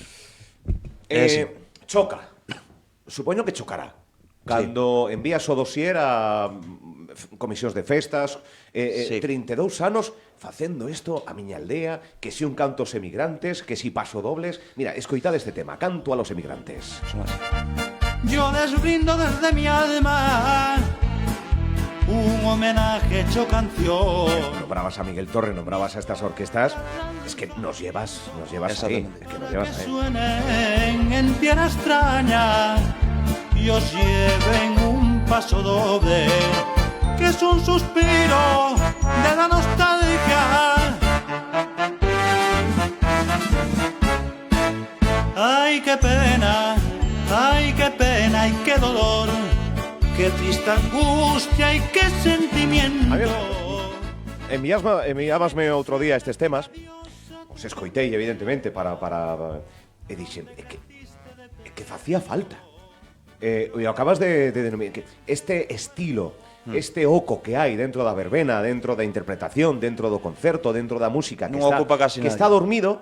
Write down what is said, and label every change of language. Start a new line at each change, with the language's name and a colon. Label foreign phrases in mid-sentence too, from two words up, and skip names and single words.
Galician: Choca. Supoño que chocará. Cando envías o dossier a comisións de festas, 32 anos facendo isto a miña aldea, que si un canto aos emigrantes, que si paso dobles. Mira, escoitad este tema, canto
Spanish: a los emigrantes. Yo les brindo desde mi alma un homenaje hecho canción. Nombrabas a Miguel Torre, nombrabas a estas orquestas, es que nos llevas ahí, es que nos llevas ahí. Suenen en tierra extraña y os lleven un paso doble, que es un suspiro de la nostalgia. Ay, qué pena, y qué dolor, qué triste angustia y qué sentimiento.
Galician: Enviábasme outro día estes temas, os escoitei evidentemente para e dixen, é que facía falta. E acabas de denominar que este estilo, este oco que hai dentro da verbena, dentro da interpretación, dentro do concerto, dentro da música que está dormido.